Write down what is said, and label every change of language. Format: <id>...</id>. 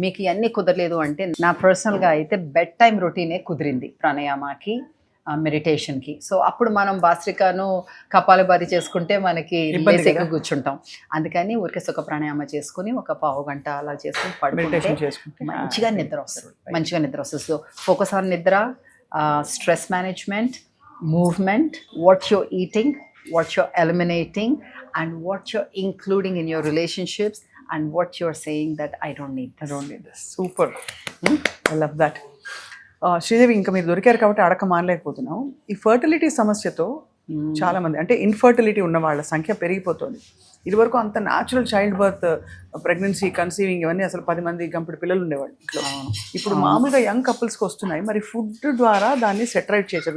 <te>మీకు ఇవన్నీ కుదరలేదు అంటే నా పర్సనల్గా అయితే బెడ్ టైం రొటీనే కుదిరింది ప్రాణాయామకి, మెడిటేషన్కి. సో అప్పుడు మనం భాస్త్రికను కపాలభాతి చేసుకుంటే మనకి లేసేగా కూర్చుంటాం. అందుకని ఊరికే సుఖ ప్రాణాయామ చేసుకుని ఒక పావు గంట అలా చేసుకుని పడుకుంటే మంచిగా నిద్ర వస్తుంది.</te> <en>So focus on నిద్ర, stress management, movement, what you're eating, what you're eliminating, and what you're including in your relationships, and what you're saying that I don't need this. Super. I love that.</en> <te>Sridevi, ఇంకా మీరు దొరికారు కాబట్టి అడక మానలేకపోతున్నాం. ఈ fertility సమస్యతో చాలా మంది, అంటే ఇన్ఫర్టిలిటీ ఉన్న వాళ్ళ సంఖ్య పెరిగిపోతుంది. ఇదివరకు అంత natural child birth, pregnancy, conceiving ఇవన్నీ అసలు 10 మంది గంపెడు పిల్లలు ఉండేవాళ్ళు ఇంట్లో. ఇప్పుడు మామూలుగా యంగ్ కపుల్స్కి వస్తున్నాయి. మరి ఫుడ్ ద్వారా దాన్ని సెటరైట్ చేశారు.</te>